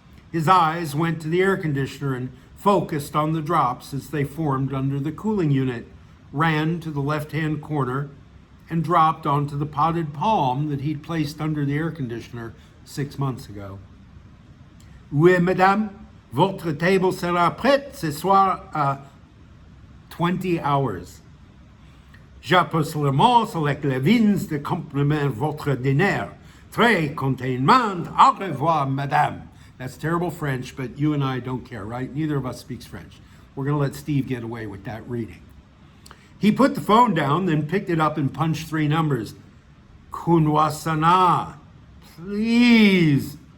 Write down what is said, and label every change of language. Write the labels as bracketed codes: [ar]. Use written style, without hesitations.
[en] His eyes went to the air conditioner and focused on the drops as they formed under the cooling unit, ran to the left-hand corner, and dropped onto the potted palm that he'd placed under the air conditioner 6 months ago. [fr] Oui, madame, votre table sera prête ce soir à 20 hours. J'appuie seulement avec les vins de compliment votre dîner. Très contentement. Au revoir, madame. [en] That's terrible French, but you and I don't care, right? Neither of us speaks French. We're going to let Steve get away with that reading. He put the phone down, then picked it up and punched 3 numbers. Kunwasana, please.